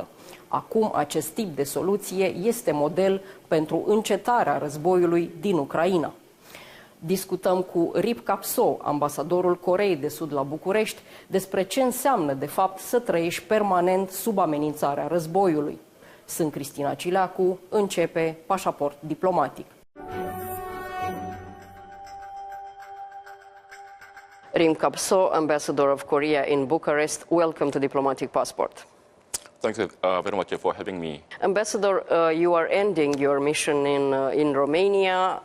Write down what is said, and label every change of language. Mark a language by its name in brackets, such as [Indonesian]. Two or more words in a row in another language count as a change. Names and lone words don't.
[Romanian] Acum, acest tip de soluție este model pentru încetarea războiului din Ucraina. Discutăm cu Kap-soo, ambasadorul Coreei de Sud la București, despre ce înseamnă, de fapt, să trăiești permanent sub amenințarea războiului. Sunt Cristina Cileacu, începe Pașaport Diplomatic. [English] Kap-soo, ambassador of Korea in Bucharest, welcome to Diplomatic Passport. Thank you very much for having me. Ambassador, you are ending your mission in Romania.